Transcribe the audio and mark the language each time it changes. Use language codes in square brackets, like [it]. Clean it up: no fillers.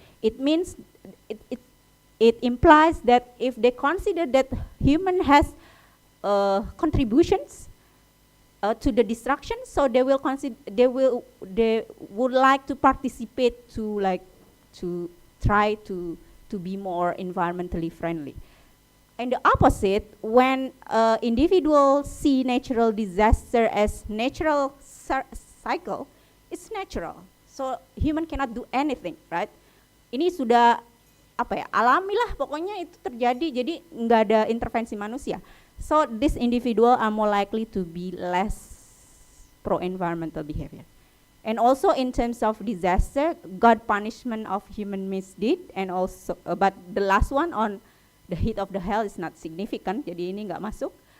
[en] It means, it implies that if they consider that human has contributions to the destruction, so they will consider, they would like to participate to try to be more environmentally friendly. And the opposite, when individuals see natural disaster as natural cycle, it's natural. So human cannot do anything, right? [id] Ini sudah alami lah, pokoknya itu terjadi, jadi nggak ada intervensi manusia. [en] So this individual are more likely to be less pro-environmental behavior. And also in terms of disaster, God punishment of human misdeed, and also but the last one on the heat of the hell is not significant, [id] jadi ini nggak masuk.